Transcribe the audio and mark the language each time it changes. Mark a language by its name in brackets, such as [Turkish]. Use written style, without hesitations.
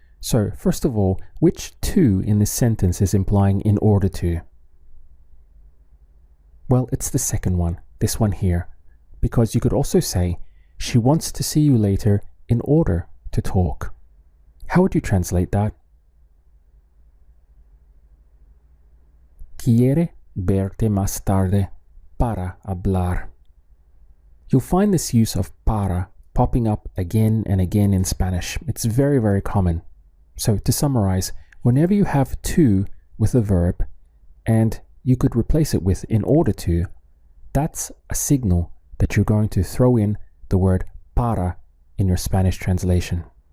[English] So first of all, which to in this sentence is implying in order to? Well, it's the second one, this one here, because you could also say, she wants to see you later in order to talk. How would you translate that? [Spanish] Quiere verte más tarde para hablar. [English] You'll find this use of para popping up again and again in Spanish. It's very, very common. So to summarize, whenever you have to with a verb and you could replace it with in order to, that's a signal that you're going to throw in the word para in your Spanish translation.